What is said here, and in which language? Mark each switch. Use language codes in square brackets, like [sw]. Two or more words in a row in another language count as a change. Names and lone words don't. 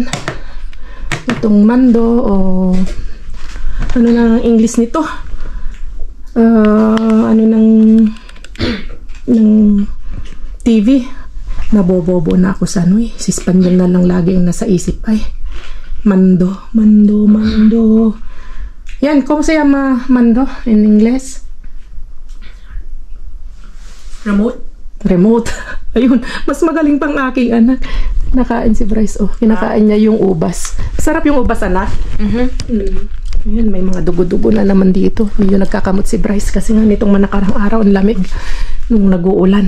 [tl] Itong mando o ano na English nito? Ng TV. Nabobobo na ako sa si Spanyol na lang laging nasa isip. Ay, mando. Yan, [es] ¿cómo se llama mando en inglés? [tl] Remote. Ayun, mas magaling pang aking anak. Nakain si Bryce, kinakain niya yung ubas. Sarap yung ubas, anak. Ayun, may mga dugo-dugo na naman dito. Yung nagkakamot si Bryce kasi nga nitong manakarang araw, ang lamig nung nag-uulan.